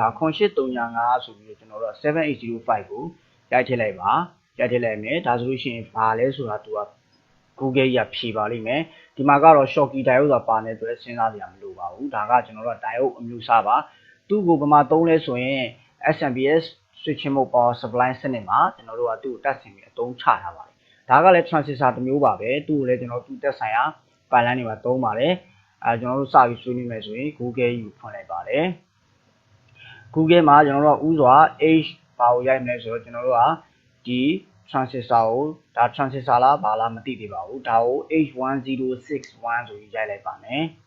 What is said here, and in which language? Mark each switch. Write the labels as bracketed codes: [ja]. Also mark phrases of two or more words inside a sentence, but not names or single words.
[my] 8335 ဆိုပြီးတော့ကျွန်တော်တို့7805ကိုရိုက်ထည့်လိုက်ပါရိုက်ထည့်လိုက်မယ်ဒါဆိုလို့ရှိရင်ဘာလဲဆိုတာသူက Google ရဖြေပါလိမ့်မယ်ဒီမှာကတော့ [en] Schottky [my] diode ဆိုတာပါနေတဲ့အတွက်စဉ်းစားစရာမလိုပါဘူးဒါကကျွန်တော်တို့က diode အမျိုးအစားပါသူ့ကိုဘယ်မှာသုံးလဲဆိုရင် [en] SMPS switching mode power supply [my] စနစ်မှာကျွန်တော်တို့ကသူ့ကိုတက်ဆင်ပြီးအသုံးချထားပါတယ်ဒါကလည်း transistor တစ်မျိုးပါပဲသူ့ကိုလည်းကျွန်တော်တို့တက်ဆိုင်ရာပိုင်လိုင်းတွေမှာသုံးပါတယ်ကျွန်တော်တို့စပြီးဆွေးနွေးမယ်ဆိုရင် Google ကိုဖွင့်လိုက်ပါတယ် Google မှာကျွန်တော်တို့ဥစွာ H ဘာကိုရိုက်မလဲဆိုတော့ကျွန်တော်တို့ကဒီ transistor ကိုဒါ transistor လားဘာလားမသိသေးပါဘူးဒါကို H1061 ဆိုပြီးရိုက်လိုက်ပါမယ်